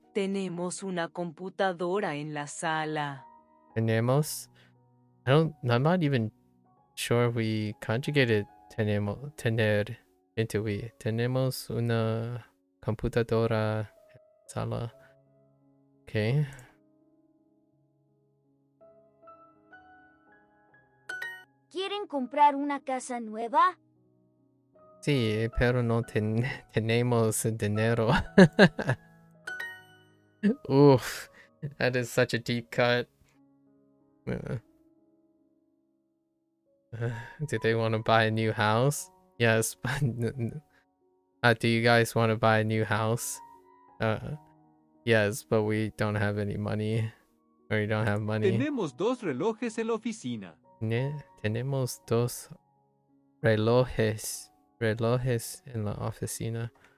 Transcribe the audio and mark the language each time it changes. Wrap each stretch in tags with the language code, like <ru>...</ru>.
<es>Tenemos una computadora en la sala.</es> <en>Tenemos. I'm not even sure we conjugated tener into we.</en> <es>Tenemos una computadora en la sala.</es> <en>Okay.</en> <es>¿Quieren comprar una casa nueva? Sí, pero no tenemos dinero.</es> <en>Oof, that is such a deep cut. Do they want to buy a new house? Yes, but do you guys want to buy a new house? Yes, but we don't have any money. Or we don't have money.</en> <es>Tenemos 2 relojes en la oficina. Tenemos dos relojes en la oficina.</es>